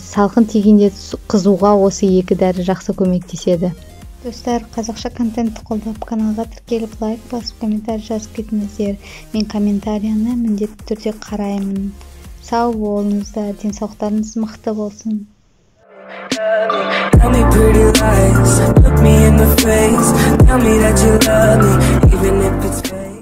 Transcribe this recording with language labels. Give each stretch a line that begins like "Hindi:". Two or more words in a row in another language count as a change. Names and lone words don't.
Kazakh: Салқын тигенде қызуға осы екі дәрі жақсы көмектеседі. Достар, қазақша контентті қолдап, каналға тіркеліп, лайк басып, комментарий жазып кетіңіздер. Мен комментарияны міндетті түрде қараймын. Сау болыңыздар, денсаулықтарыңыз мықты болсын.
English: Tell me pretty lies, look me in the face, tell me that you love me, even if it's